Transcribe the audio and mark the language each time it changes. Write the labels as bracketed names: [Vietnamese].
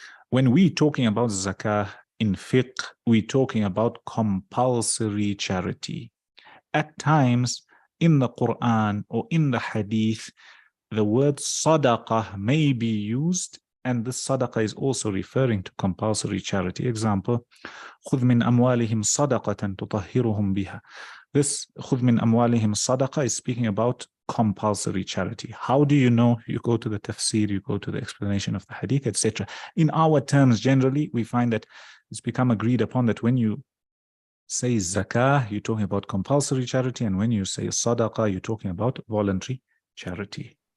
[English] When we're talking about zakah in fiqh, we're talking about compulsory charity. At times in the Quran or in the hadith, the word sadaqah may be used, and this sadaqah is also referring to compulsory charity. [Arabic] Example, خُذْ مِنْ أَمْوَالِهِمْ صَدَقَةً تُطَهِّرُهُم بِهَا. [English] This [Arabic] خُذْ مِنْ أَمْوَالِهِمْ [English] sadaqah is speaking about compulsory charity. How do you know? You go to the tafsir, you go to the explanation of the hadith, etc. In our terms, generally, we find that it's become agreed upon that when you say zakah, you're talking about compulsory charity, and when you say sadaqah, you're talking about voluntary charity.